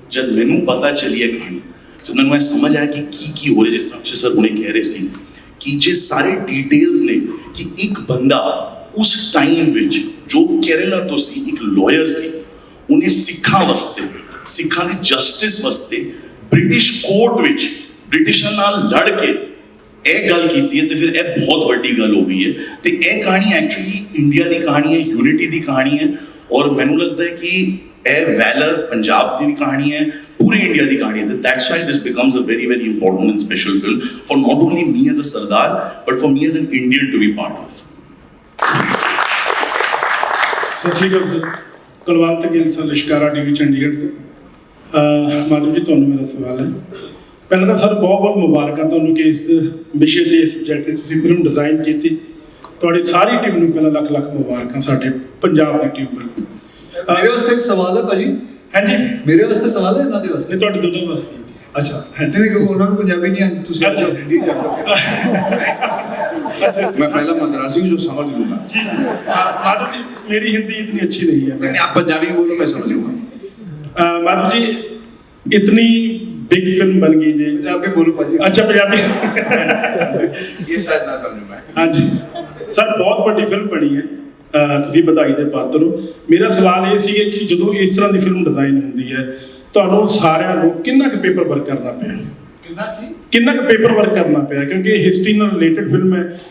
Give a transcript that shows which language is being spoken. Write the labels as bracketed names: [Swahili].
[Punjabi] ਜਦ ਮੈਨੂੰ ਪਤਾ ਚੱਲੀ ਹੈ ਕਹਾਣੀ, ਜਦ ਮੈਨੂੰ ਇਹ ਸਮਝ ਆਇਆ ਕਿ ਕੀ ਹੋ ਰਿਹਾ, ਜਿਸ ਤਰ੍ਹਾਂ ਸਰ ਹੁਣੇ ਕਹਿ ਰਹੇ ਸੀ ਕਿ ਜੇ ਸਾਰੇ ਡਿਟੇਲਸ ਨੇ ਕਿ ਇੱਕ ਬੰਦਾ ਉਸ ਟਾਈਮ ਵਿੱਚ ਜੋ ਕੇਰਲਾ ਤੋਂ ਸੀ, ਇੱਕ ਲਾਇਰ ਸੀ, ਉਹਨੇ ਸਿੱਖਾਂ ਵਾਸਤੇ, ਸਿੱਖਾਂ ਦੀ ਜਸਟਿਸ ਵਾਸਤੇ ਬ੍ਰਿਟਿਸ਼ ਕੋਰਟ ਵਿੱਚ ਬ੍ਰਿਟਿਸ਼ਾਂ ਨਾਲ ਲੜ ਕੇ ਇਹ ਗੱਲ ਕੀਤੀ ਹੈ ਤੇ ਫਿਰ ਇਹ ਬਹੁਤ ਵੱਡੀ ਗੱਲ ਹੋ ਗਈ ਹੈ ਤੇ ਇਹ ਕਹਾਣੀ ਐਕਚੁਅਲੀ ਇੰਡੀਆ ਦੀ ਕਹਾਣੀ ਹੈ, ਯੂਨਿਟੀ ਦੀ ਕਹਾਣੀ ਹੈ ਔਰ ਮੈਨੂੰ ਲੱਗਦਾ ਹੈ ਕਿ ਇਹ ਵੈਲਰ ਪੰਜਾਬ ਦੀ ਵੀ ਕਹਾਣੀ ਹੈ, ਪੂਰੇ ਇੰਡੀਆ ਦੀ ਕਹਾਣੀ ਹੈ। [English] That's why this becomes a very very important and special film for not only me as a Sardar but for me as an Indian to be part of. [Punjabi] ਸਤਿ ਸ਼੍ਰੀ ਅਕਾਲ sir, Kulwant Gill sir, ਲਿਸ਼ਕਾਰਾ TV Chandigarh ਤੋਂ। ਮਾਧਵ ਜੀ ਤੁਹਾਨੂੰ ਮੇਰਾ ਸਵਾਲ ਹੈ। ਪਹਿਲਾਂ ਤਾਂ sir ਬਹੁਤ ਬਹੁਤ ਮੁਬਾਰਕਾਂ ਤੁਹਾਨੂੰ ਕਿ ਇਸ ਵਿਸ਼ੇ ਤੇ, ਇਸ ਸਬਜੈਕਟ ਤੇ ਤੁਸੀਂ ਫਿਲਮ ਡਿਜ਼ਾਈਨ ਕੀਤੀ। ਤੁਹਾਡੀ ਸਾਰੀ ਟੀਮ ਨੂੰ ਪਹਿਲਾਂ ਲੱਖ ਲੱਖ ਮੁਬਾਰਕਾਂ, ਸਾਡੇ ਪੰਜਾਬ ਦੀ ਟੀਮ ਵੱਲੋਂ। ਮੇਰੇ ਵਾਸਤੇ ਇੱਕ ਸਵਾਲ ਹੈ ਭਾਜੀ। ਹਾਂਜੀ, ਮੇਰੇ ਵਾਸਤੇ ਸਵਾਲ ਹੈ, ਇਹਨਾਂ ਦੇ ਵਾਸਤੇ? ਇਹ ਤੁਹਾਡੇ ਦੋਨੋਂ ਵਾਸਤੇ ਹੈ ਜੀ। ਅੱਛਾ, ਨਹੀਂ ਕਿਉਂਕਿ ਉਹਨਾਂ ਨੂੰ ਪੰਜਾਬੀ ਨਹੀਂ ਆਉਂਦੀ, ਤੁਸੀਂ ਅੱਛਾ। ਹਿੰਦੀ ਚ [Hindi] मैं पहला मद्रासी हूँ जो समझ लूंगा। जी जी, माधव जी मेरी हिंदी इतनी अच्छी नहीं है। नहीं, आप पंजाबी बोलो, मैं समझ लूंगा। माधव जी इतनी बिग फिल्म बन गई जी। [Punjabi] ਪੰਜਾਬੀ ਬੋਲੋ ਭਾਜੀ। [Hindi] अच्छा पंजाबी ये शायद ना समझ में आए। हाँ जी सर, बहुत [Punjabi] ਵੱਡੀ ਫਿਲਮ ਬਣੀ ਹੈ, ਤੁਸੀਂ ਵਧਾਈ ਦੇ ਪਾਤਰ ਹੋ। ਮੇਰਾ ਸਵਾਲ ਇਹ ਸੀ ਕਿ ਜਦੋਂ ਇਸ ਤਰ੍ਹਾਂ ਦੀ ਫਿਲਮ ਡਿਜ਼ਾਈਨ ਹੁੰਦੀ ਹੈ, ਤੁਹਾਨੂੰ ਸਾਰਿਆਂ ਨੂੰ ਕਿੰਨਾ ਕੁ ਪੇਪਰ ਵਰਕ ਕਰਨਾ ਪਿਆ? ਕਿੰਨਾ ਕੁ ਪੇਪਰ ਵਰਕ ਕਰਨਾ ਪਿਆ? ਕਿਉਂਕਿ ਇਹ ਹਿਸਟਰੀ ਨਾਲ ਰਿਲੇਟਡ ਫਿਲਮ ਹੈ।